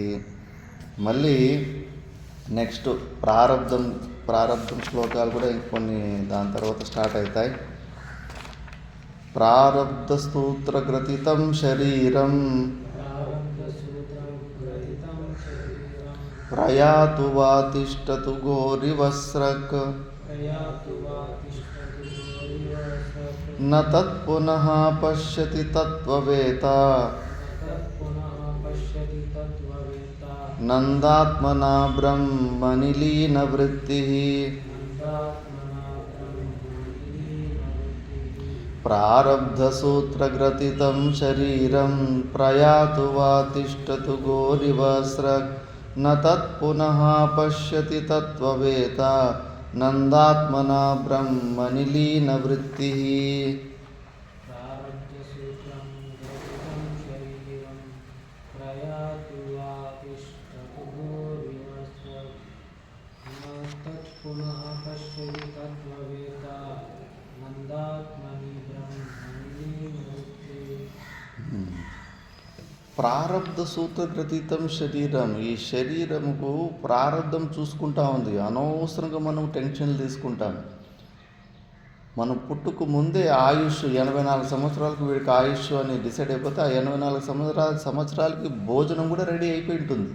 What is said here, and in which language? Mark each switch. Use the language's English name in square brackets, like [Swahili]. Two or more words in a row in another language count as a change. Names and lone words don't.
[Telugu] మళ్ళీ నెక్స్ట్ ప్రారబ్ధం శ్లోకాలు కూడా ఇంకొన్ని దాని తర్వాత స్టార్ట్ అవుతాయి. [Sanskrit] ప్రారబ్ధ సూత్రగ్రథితం శరీరం ప్రయాతు వా తిష్టతు ఘోరివస్రక్ प्रयातु वा तिष्ठतु गौरिवसत् న తత్పునః పశ్యతి తత్వవేత్త तत्पुनः पश्यति तत्त्ववेत्ता నందాత్మనా బ్రహ్మని లీనవృత్తిః नन्दात्मना ब्रह्मलीनवृत्तिः ప్రారబ్ధసూత్రగ్రథితం శరీరం ప్రయాతు వా తిష్టతు ఘోరివస్రక్ న తత్పునః పశ్యతి తత్వవేత్త నందాత్మనా బ్రహ్మని లీనవృత్తిః प्रारब्धसूत्रं ग्रथितं शरीरं प्रयातु वा तिष्ठतु घोरिवसत् न तत्पुनः पश्यति तत्त्ववेत्ता नन्दात्मनि ब्रह्मलीनवृत्तिः ప్రారబ్ధ సూత్రగ్రథితం శరీరం. [Telugu] ఈ శరీరముకు ప్రారబ్ధం చూసుకుంటా ఉంది. అనవసరంగా మనం టెన్షన్లు తీసుకుంటాం. మనం పుట్టుకు ముందే ఆయుష్ 84 సంవత్సరాలకు వీడికి ఆయుష్ అని డిసైడ్ అయిపోతే ఆ 84 సంవత్సరాలకి భోజనం కూడా రెడీ అయిపోయి ఉంటుంది.